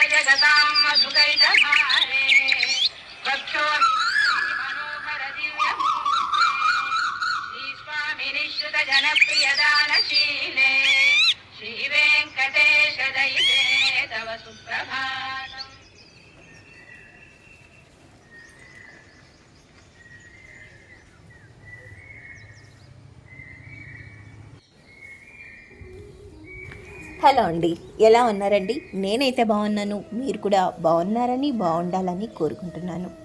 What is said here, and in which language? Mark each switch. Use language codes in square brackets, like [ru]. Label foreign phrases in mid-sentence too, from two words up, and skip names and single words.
[sa] सतां मधुकैटभारे भक्तो मनोहर दिव्यमूर्ते स्वामी निश्रुत जनप्रियदानशीले श्रीवेङ्कटेश दयिते तव सुप्रभातम्. [te] హలో అండి, ఎలా ఉన్నారండి? నేనైతే బాగున్నాను. మీరు కూడా బాగున్నారని, బాగుండాలని కోరుకుంటున్నాను.